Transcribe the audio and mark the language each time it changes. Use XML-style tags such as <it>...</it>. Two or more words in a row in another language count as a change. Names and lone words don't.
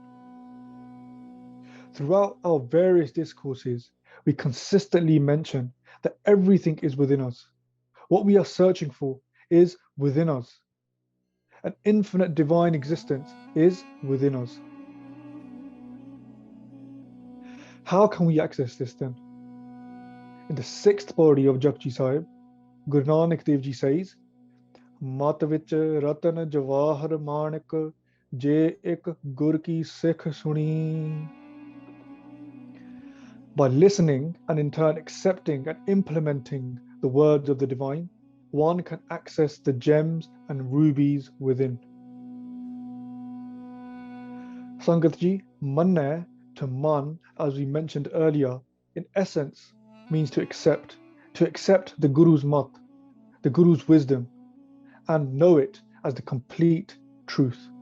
<en>Throughout our various discourses, we consistently mention that everything is within us. What we are searching for is within us. An infinite divine existence is within us. How can we access this then? In the 6th body of Japji Sahib, Guru Nanak Dev Ji says,</en> <pa>ਮਤਿ ਵਿਚਿ ਰਤਨ ਜਵਾਹਰ ਮਾਣਿਕ ਜੇ ਇਕ ਗੁਰ ਕੀ ਸਿਖ ਸੁਣੀ.</pa> <en>By listening and in turn accepting and implementing the words of the divine, one can access the gems and rubies within. Sangat Ji, manna to man, as we mentioned earlier, in essence means to accept the Guru's mat, the Guru's wisdom, and know it as the complete truth.</en>